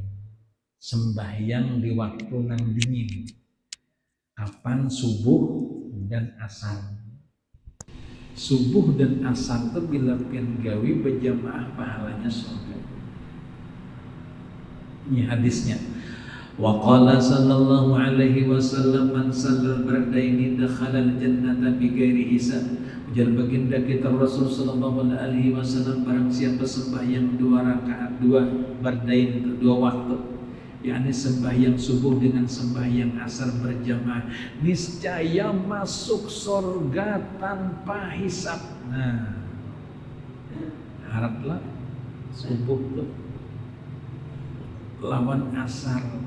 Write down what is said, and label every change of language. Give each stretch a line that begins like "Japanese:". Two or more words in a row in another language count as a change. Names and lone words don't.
Banjar: Sembahyang di waktu nang dingin. Kapan? Subuh dan asar. Subuh dan asar itu bila pian gawi berjamaah pahalanya surga. Ini hadisnya.
Arabic: وقال صلى الله عليه وسلم من صلى البردين دخل الجنة بغير حساب.
Banjar: Ujar baginda kita Rasul
Arabic: صلى الله عليه وسلم,
Banjar: barang siapa sembahyang 2 rakaat 2 bardain 2 waktu, yakni sembahyang subuh dengan sembahyang asar berjamaah, niscaya masuk surga tanpa hisab. Nah, haraplah subuh tuh lawan asar.